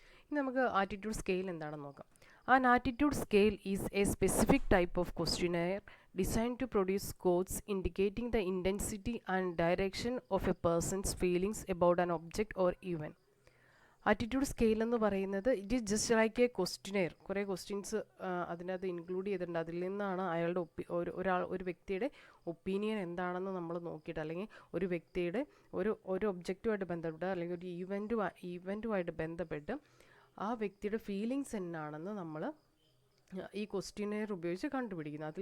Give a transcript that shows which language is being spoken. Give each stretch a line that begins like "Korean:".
Malayalam: ഇനി നമുക്ക് attitude scale എന്താണെന്ന് നോക്കാം.
English: An attitude scale is a specific type of questionnaire designed to produce scores indicating the intensity and direction of a person's feelings about an object or event. Attitude scale
Malayalam: എന്ന് പറയുന്നത്
English: It is just like a questionnaire.
Malayalam: കുറേ questions അതിനകത്ത് include ചെയ്തിട്ടുണ്ട്. അതിൽ നിന്നാണ് അയാളുടെ ഒരു വ്യക്തിയുടെ ഒപ്പീനിയൻ എന്താണെന്ന് നമ്മൾ നോക്കിയിട്ട്, അല്ലെങ്കിൽ ഒരു വ്യക്തിയുടെ ഒരു ഒബ്ജക്റ്റുമായിട്ട് ബന്ധപ്പെട്ട് അല്ലെങ്കിൽ ഒരു ഈവൻറ്റുമായിട്ട് ബന്ധപ്പെട്ട് ആ വ്യക്തിയുടെ ഫീലിങ്സ് എന്നാണെന്ന് നമ്മൾ ഈ ക്വസ്റ്റ്യനെയർ ഉപയോഗിച്ച് കണ്ടുപിടിക്കുന്നത്.